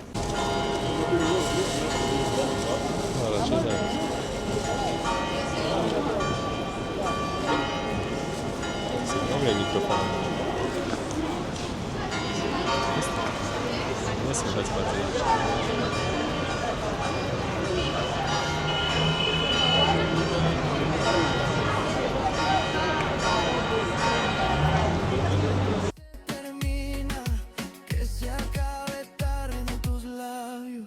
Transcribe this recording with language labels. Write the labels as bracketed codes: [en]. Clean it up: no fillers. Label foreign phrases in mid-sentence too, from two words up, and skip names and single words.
[pl] No raczej nie. Sygnał mikrofon. Nie słychać bardziej. [es] Termina, que se acabe tarde en tus labios.